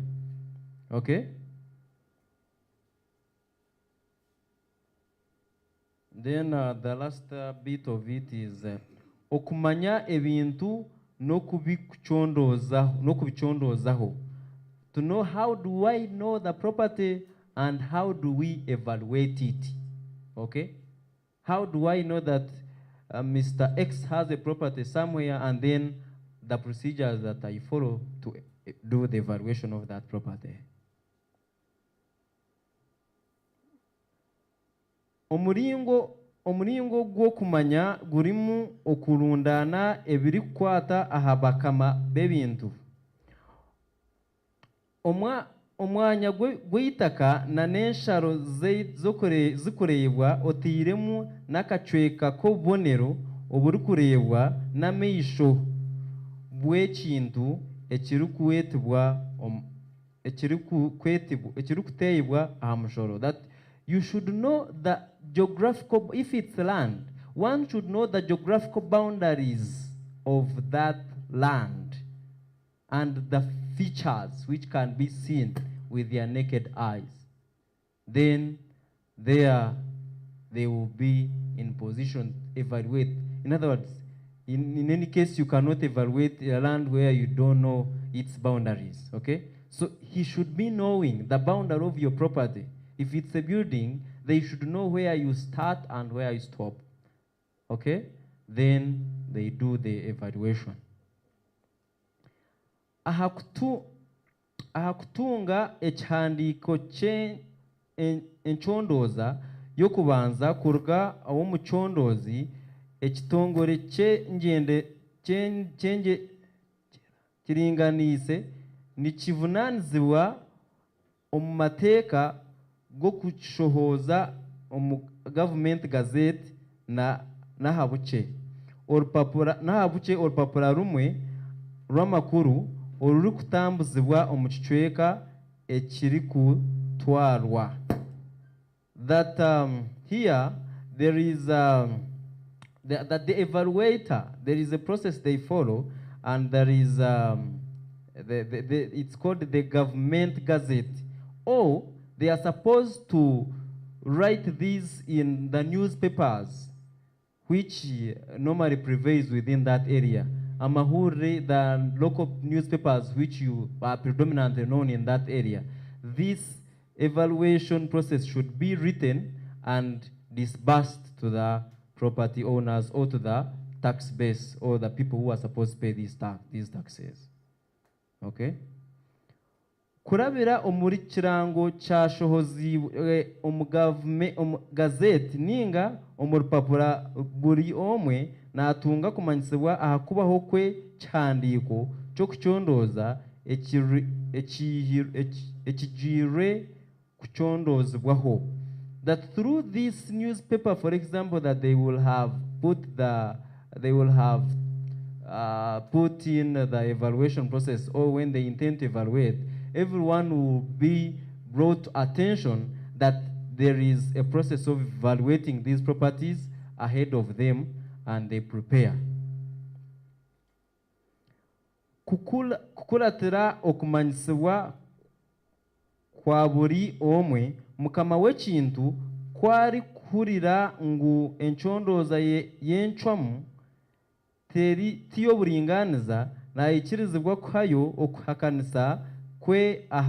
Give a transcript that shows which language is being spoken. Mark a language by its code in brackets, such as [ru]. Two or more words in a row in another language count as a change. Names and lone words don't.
[en] Okay? Then the last bit of it is [nyn] okumanya ebintu no kubichondozaho. [en] To know how do I know the property and how do we evaluate it. Okay? How do I know that Mr. X has a property somewhere, and then the procedures that I follow to do the evaluation of that property. [nyn] Omuringo gwo kumanya gurimu okurundana ebiri kukwata aha bakama b'ebintu. Omwanya gw'itaka na n'ensharo zikureebwa otiiremu n'akacweka k'obubonero oburikureebwa n'amaisho bw'ekintu ekirikuteebwa aha mushoro. [en] That you should know the geographical, if it's land, one should know the geographical boundaries of that land and the features which can be seen with their naked eyes. Then there they will be in position to evaluate. In other words, in any case, you cannot evaluate a land where you don't know its boundaries, okay? So he should be knowing the boundary of your property. If it's a building, they should know where you start and where you stop, okay? Then they do the evaluation. [nyn] Ahakutunga ekihandiko enchondoza yokubanza kuruga awo muchondozi ekitongore kiringanise nikivunanizibwa omu mateeka go kushohoza omu [en] government gazette [nyn] nahabuche orupapura rumwe rw'amakuru oruri kutambuzibwa omu kicweka ekiri kutwarwa. [en] That here there is that the evaluator, there is a process they follow, and there is it's called the government gazette. Or they are supposed to write these in the newspapers which normally prevails within that area. Amahuri, the local newspapers which you are predominantly known in that area. This evaluation process should be written and disbursed to the property owners or to the tax base or the people who are supposed to pay these taxes. Okay? [nyn] Kurabira omuri kirango kyashohozibwe omu gazette ninga omu rupapura buri omwe natunga kumanyisibwa ahakubaho kwe kihandiko kyo kuchondoza ekijire kuchondozibwaho. [en] That through this newspaper, for example, that they will have put in the evaluation process, or when they intend to evaluate, everyone will be brought to attention that there is a process of evaluating these properties ahead of them, and they prepare. [nyn] Kukuratira okumanyisibwa kwa buri omwe mukama w'ekintu kwari kuhurira ngu enchondoza y'enchwamu tiyo buringaniza nayikirizibwa kwayo okuhakanisa kwe